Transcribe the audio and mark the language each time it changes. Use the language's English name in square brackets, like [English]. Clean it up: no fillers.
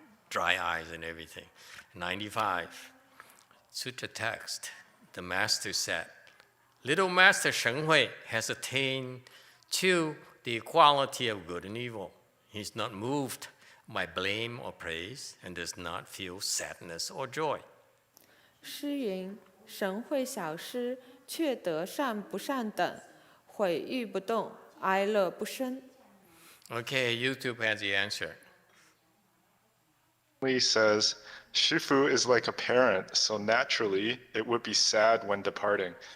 [English] Dry eyes and everything. 95. Sutra text. The master said, Little Master Sheng Hui has attained to the equality of good and evil. He's not moved by blame or praise and does not feel sadness or joy. [Chinese] 诗云：神会小师，却得善不善等，毁誉不动，哀乐不生。 [English] Okay, YouTube has the answer. Lee says, Shifu is like a parent, so naturally it would be sad when departing.